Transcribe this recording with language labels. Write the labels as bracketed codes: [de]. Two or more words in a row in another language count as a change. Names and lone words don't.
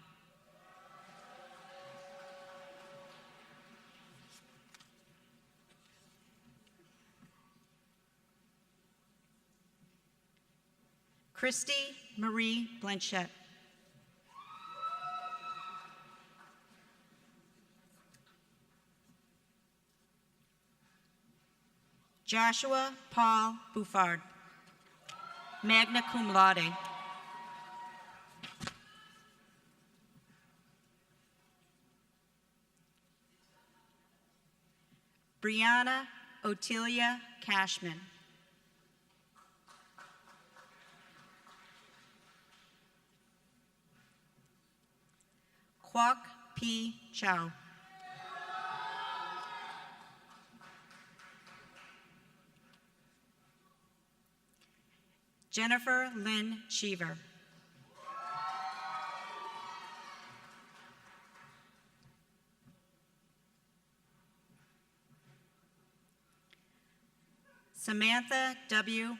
[en] Christy Marie Blanchette. Joshua Paul Buffard, [la] magna cum laude. [en] Brianna Otilia Cashman. Kwok P. Chow. Jennifer Lynn Cheever. Samantha W.